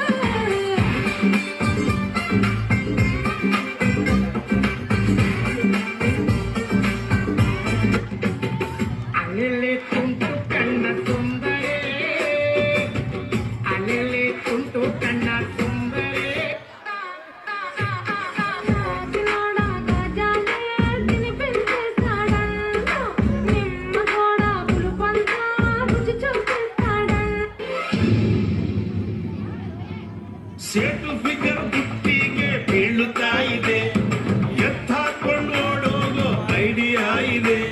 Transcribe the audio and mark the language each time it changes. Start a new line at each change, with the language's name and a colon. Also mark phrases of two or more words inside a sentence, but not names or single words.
Kannada: ಅಲೆಲೆ ತುಂಟು ಕಣ್ಣ ಸುಂದರೇ ಅಲೆಲೆ ತುಂಟು ಕಣ್ಣ ಸುಂದರೇ
Telugu: కాకినాడ గజాలే తినిపించేస్తాడా నిమ్మ కూడా పులుపంతా రుచి చూపిస్తాడా
Kannada: ಸೇಟು ಫಿಗರ್ ಬುಟ್ಟಿಗೆ ಬೀಳುತ್ತಾ ಇದೆ ಎತ್ತಾಕೊಂಡು ಓಡೋಗೋ ಐಡಿಯಾ ಇದೆ